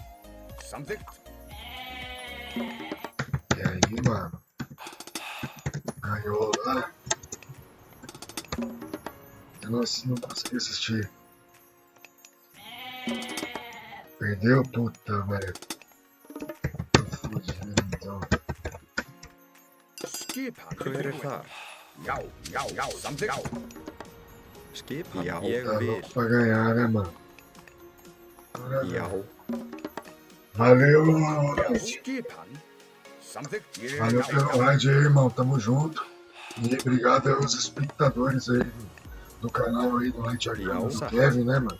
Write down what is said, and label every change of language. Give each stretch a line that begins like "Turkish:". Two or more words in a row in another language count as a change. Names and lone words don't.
Portuguese: E aí, mano? Ganhou lá. Eu não consegui assistir. Perdeu? Puta, velho. Tô fudido, então.
Icelandic: Hver þar? Skipan,
Portuguese: Tá
Icelandic: ég vil.
Portuguese: louco pra ganhar, né, mano? Já. Valeu, valeu pelo raid aí, irmão. Tamo junto. E obrigado aos espectadores aí do canal aí do Light Yagami, do Kevin, né, mano?